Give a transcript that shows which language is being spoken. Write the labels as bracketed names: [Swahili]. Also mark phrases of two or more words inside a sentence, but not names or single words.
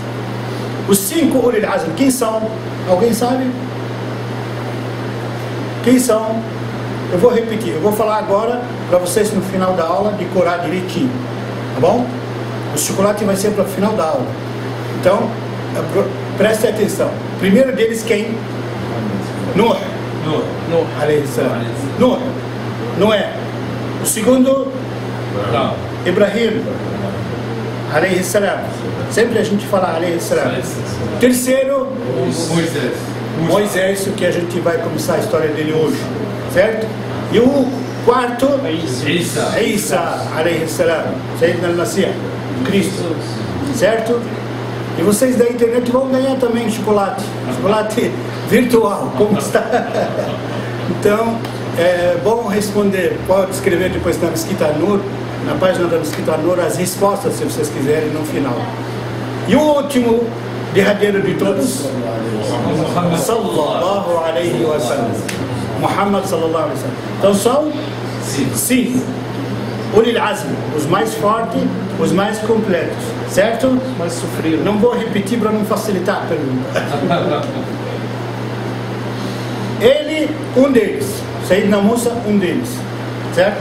[Portuguese] Os 5 [Arabic] أولو العزم, [Portuguese] quem são? Alguém sabe? Quem são? Eu vou repetir, eu vou falar agora para vocês no final da aula decorar direitinho, tá bom? O chocolate vai ser para o final da aula. Então, prestem atenção. O primeiro deles quem? [Arabic] Nuh. عليه السلام. Nuh. [Portuguese] Noé. O segundo? Ibrahim. [Arabic] عليه السلام. [Portuguese] Sempre a gente fala [Arabic] عليه السلام. [Portuguese] Terceiro? Moisés, que a gente vai começar a história dele hoje. Certo? E o quarto? [Arabic] Isa. عليه السلام. سيدنا المسيح. [Portuguese] Cristo. Certo? E vocês da internet vão ganhar também chocolate virtual, como está. Então, é bom responder, pode escrever depois na Mesquita Nur, na página da Mesquita Nur, as respostas, se vocês quiserem, no final. E o último, derradeiro de todos, [Arabic] صلى الله عليه وسلم. Muhammad صلى الله عليه وسلم. [Portuguese] Então são 5. [Arabic] أولو العزم, [Portuguese] os mais fortes, os mais completos, certo? Mais sofrido. Não vou repetir para não facilitar a pergunta. Ele, um deles, Sayyidina Musa, um deles, certo?